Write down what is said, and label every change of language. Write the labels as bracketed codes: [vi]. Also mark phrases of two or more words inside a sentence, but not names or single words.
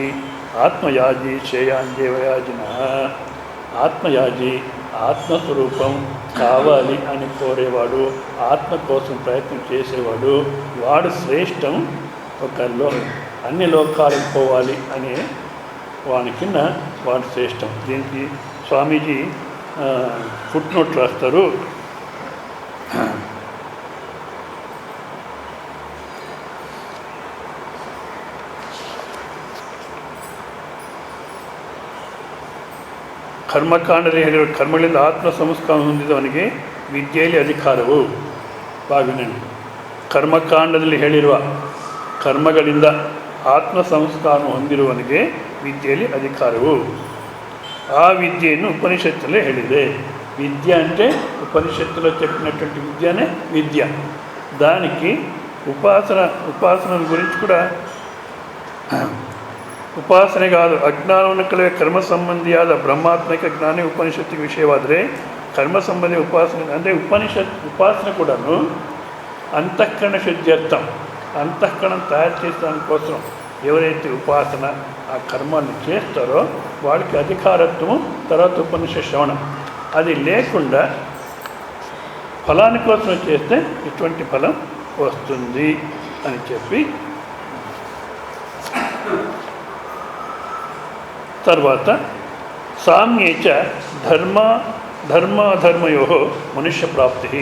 [te] ఆత్మయాజి శ్రేయాంజేవయాజిన, ఆత్మయాజి ఆత్మస్వరూపం కావాలి అని కోరేవాడు, ఆత్మ కోసం ప్రయత్నం చేసేవాడు, వాడు శ్రేష్టం. అన్ని లోకాలకు పోవాలి అనే వాని కింద వాడు శ్రేష్టం. దీనికి స్వామీజీ ఫుట్ నోట్ రాస్తారు. [kn] ಕರ್ಮಕಾಂಡದಲ್ಲಿ ಹೇಳಿರುವ ಕರ್ಮಗಳಿಂದ ಆತ್ಮ ಸಂಸ್ಕಾರ ಹೊಂದಿದವನಿಗೆ ವಿದ್ಯೆಯಲ್ಲಿ ಅಧಿಕಾರವು. ಬಾವಿನಲ್ಲಿ ಕರ್ಮಕಾಂಡದಲ್ಲಿ ಹೇಳಿರುವ ಕರ್ಮಗಳಿಂದ ಆತ್ಮ ಸಂಸ್ಕಾರ ಹೊಂದಿರುವವನಿಗೆ ವಿದ್ಯೆಯಲ್ಲಿ ಅಧಿಕಾರವು. [te] ఆ విద్యను ఉపనిషత్తులే ಹೇಳಿದೆ. విద్య అంటే ఉపనిషత్తులో చెప్పినటువంటి విద్యనే విద్య. దానికి ఉపాసన గురించి కూడా [kn] ಉಪಾಸನೆ ಕಾದು ಅಜ್ಞಾನವನ್ನು ಕಳೆಯುವ ಕರ್ಮ ಸಂಬಂಧಿಯಾದ ಬ್ರಹ್ಮಾತ್ಮಕ ಜ್ಞಾನ ಉಪನಿಷತ್ತಿಗೆ ವಿಷಯವಾದರೆ ಕರ್ಮ ಸಂಬಂಧಿ ಉಪಾಸನೆ ಅಂದರೆ ಉಪಾಸನೆ ಕೂಡ [te] అంతఃకరణ శుద్ధ్యర్థం, అంతఃకరణం తయారు చేసడానికి కోసం ఎవరైతే ఉపాసన ఆ కర్మాన్ని చేస్తారో వాళ్ళకి అధికారత్వము, తర్వాత ఉపనిషత్ శ్రవణం. అది లేకుండా ఫలాని కోసం చేస్తే ఇటువంటి ఫలం వస్తుంది అని చెప్పి తర్వాత సామ్యేచ ధర్మాధర్మయో మనుష్య ప్రాప్తి.